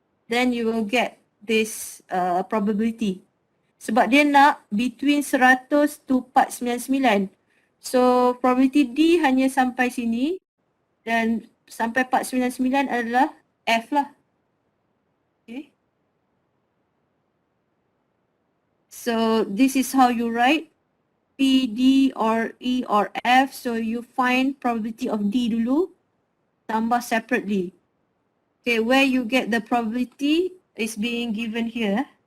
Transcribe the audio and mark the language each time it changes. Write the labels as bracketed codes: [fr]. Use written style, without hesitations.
[en] Then you will get this probability. [ms] Sebab dia nak [en] between 100 to 499. [ms] So probability D hanya sampai sini dan sampai 499 adalah F lah. Okay. [en] So this is how you write P, D or E or F. So you find probability of D [ms] dulu, tambah [en] separately. Okay, where you get the probability is being given here.